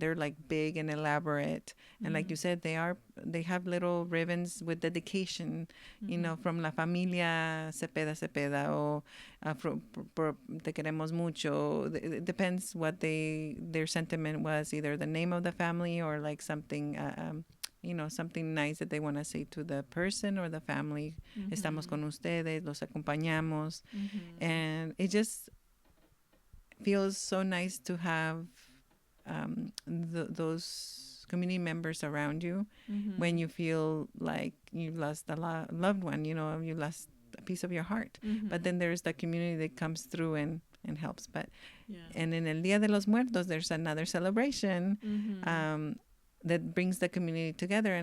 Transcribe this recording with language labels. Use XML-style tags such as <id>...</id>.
<en>They're like big and elaborate, and like you said, they have little ribbons with dedication, from La Familia Cepeda Cepeda, or</en> <es>Te Queremos Mucho.</es> <en>It depends what their sentiment was, either the name of the family or like something something nice that they want to say to the person or the family.</en> <es>Estamos con ustedes, los acompañamos.</es> <en>And it just feels so nice to have those community members around you when you feel like you lost a loved one, you lost a piece of your heart. But then there's the community that comes through and helps. And in El Dia de los Muertos, there's another celebration that brings the community together.</en>